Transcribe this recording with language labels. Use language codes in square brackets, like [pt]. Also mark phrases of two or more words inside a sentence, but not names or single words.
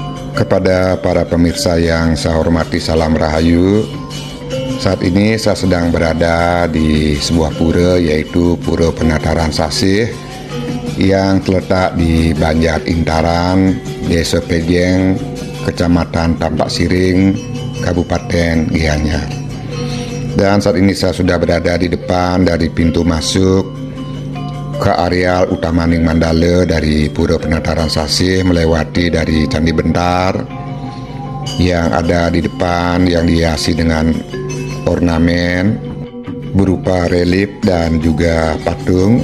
[id] Kepada para pemirsa yang saya hormati, salam rahayu. Saat ini saya sedang berada di sebuah pura, yaitu Pura Penataran Sasih yang terletak di Banjar Intaran, Desa Pejeng, Kecamatan Tampak Siring, Kabupaten Gianyar. Dan saat ini saya sudah berada di depan dari pintu masuk ke areal utama Ning Mandala dari Pura Penataran Sasih, melewati dari Candi Bentar yang ada di depan, yang dihiasi dengan ornamen berupa relief dan juga patung.